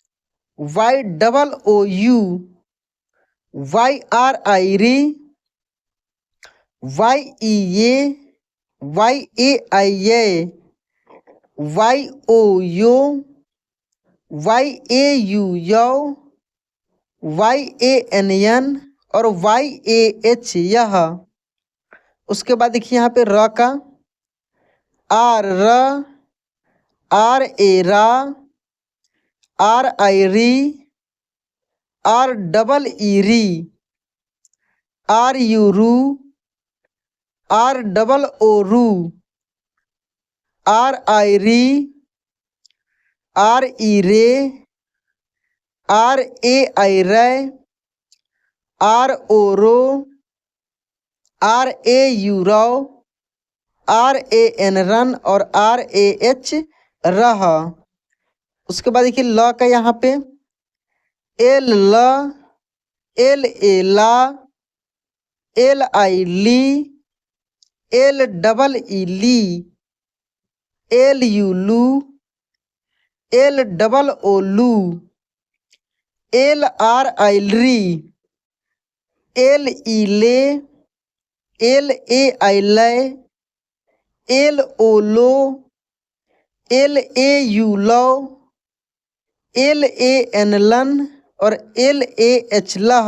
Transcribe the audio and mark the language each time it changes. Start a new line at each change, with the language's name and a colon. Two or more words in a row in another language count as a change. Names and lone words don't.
Hindi: YOOU, YRI री, वाई ई ये, वाई ए आई ये, वाई ओ यो, वाई ए यू यो, वाई ए एन एन और वाई ए एच यह। उसके बाद देखिए यहाँ पे र का, आर र, आर ए रा, आर आई री, आर डबल ई री, आर यू रू, आर डबल ओ रू, आर आई री, आर ई रे, आर ए आई रे, आर ओ रो, आर ए यू रो, आर ए एन रन और आर ए एच रह। उसके बाद देखिए ल का यहाँ पे, एल ल, एल ए ला, एल आई ली, एल डबल ई ली, एल यू लू, एल डबल ओ लू, एल आर आई री, एल ई ले, एल ए आई ले, एल ओ लो, एल ए यू लो, एल ए एन लन और एल ए एच लह।